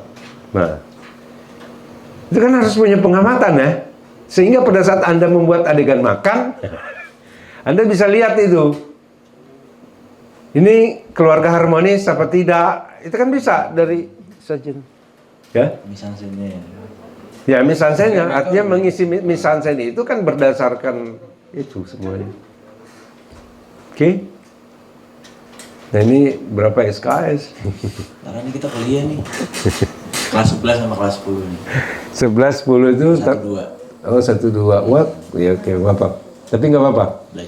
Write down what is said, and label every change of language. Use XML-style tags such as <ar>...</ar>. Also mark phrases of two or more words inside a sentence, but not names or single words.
<id>Nah, itu kan harus punya pengamatan ya. Sehingga pada saat Anda membuat adegan makan, Anda bisa lihat itu. Ini keluarga harmonis apa tidak? Itu kan bisa dari sajen. Ya? Mise-en-scène. Ya, mise-en-scène artinya mengisi mise-en-scène itu kan berdasarkan itu semuanya. Oke? Nah, ini berapa SKS? Karena ini kita kuliah nih. Kelas 11 sama kelas 10 nih. 11, 10 itu 1-2. Oh, 1-2. Wah, ya oke, apa? Tapi nggak apa-apa.</id>